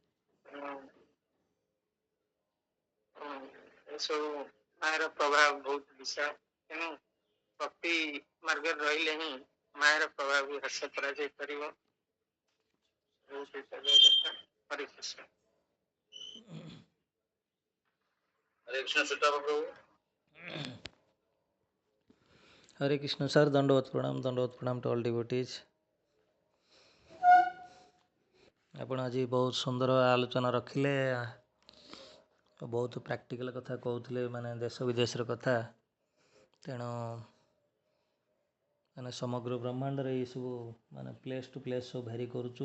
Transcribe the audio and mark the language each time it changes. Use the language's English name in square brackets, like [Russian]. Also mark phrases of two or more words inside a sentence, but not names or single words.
[Odia] ଏସବୁ ମାୟାର ପ୍ରଭାବ ବହୁତ ବିଶାଳ। ତେଣୁ ଭକ୍ତି ମାର୍ଗରେ ରହିଲେ ହିଁ ମାୟାର ପ୍ରଭାବ ବି ହ୍ରାସ କରାଯାଇ ପାରିବ। ହରେ କୃଷ୍ଣ। हरे कृष्ण सुता प्रभु। ହରେ କୃଷ୍ଣ ସର, ଦଣ୍ଡବତ ପ୍ରଣାମ [English] to all devotees. [Odia] ଆପଣ ଆଜି ବହୁତ ସୁନ୍ଦର ଆଲୋଚନା ରଖିଲେ, ବହୁତ ପ୍ରାକ୍ଟିକାଲ କଥା କହନ୍ତେ ମାନେ ଦେଶ ବିଦେଶ କଥା। ତେଣୁ ମାନେ ସମଗ୍ର ବ୍ରହ୍ମାଣ୍ଡ ରେ ଏ ସବୁ ମାନେ [English] place to place [Odia] ସବୁ ଭେରି କରୁଛି।